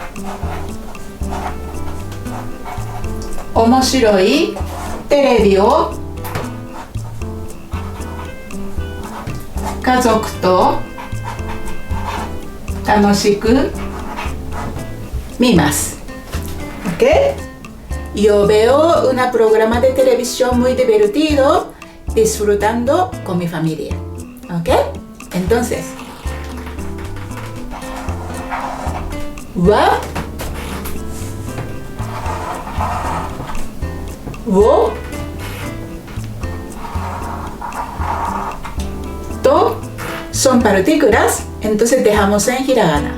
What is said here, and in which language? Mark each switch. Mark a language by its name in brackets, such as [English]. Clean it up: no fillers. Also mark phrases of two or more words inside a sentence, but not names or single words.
[Japanese] 面白いテレビを家族と楽しく見ます。¿Ok? [Spanish] Yo veo un programa de televisión muy divertido disfrutando con mi familia. ¿Ok? Entonces, wa, wo, to son partículas, entonces dejamos en hiragana.